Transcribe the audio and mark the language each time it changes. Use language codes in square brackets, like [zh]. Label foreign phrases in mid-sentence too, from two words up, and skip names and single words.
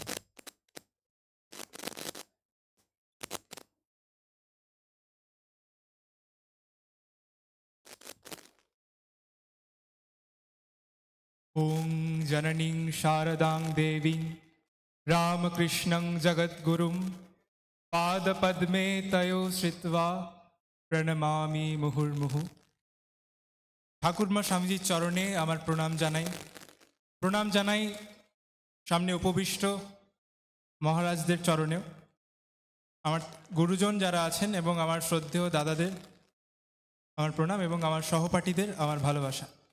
[sa] ॐ जननीं शारदां देवीं रामकृष्णं जगद्गुरुं पादपद्मे तयो श्रित्वा প্রণমামি মুহুর্মুহু। [bn] ঠাকুরমা স্বামীজির চরণে আমার প্রণাম জানাই সামনে উপবিষ্ট মহারাজদের চরণেও। আমার গুরুজন যারা আছেন এবং আমার শ্রদ্ধেয় দাদাদের আমার প্রণাম এবং আমার সহপাঠীদের আমার ভালোবাসা।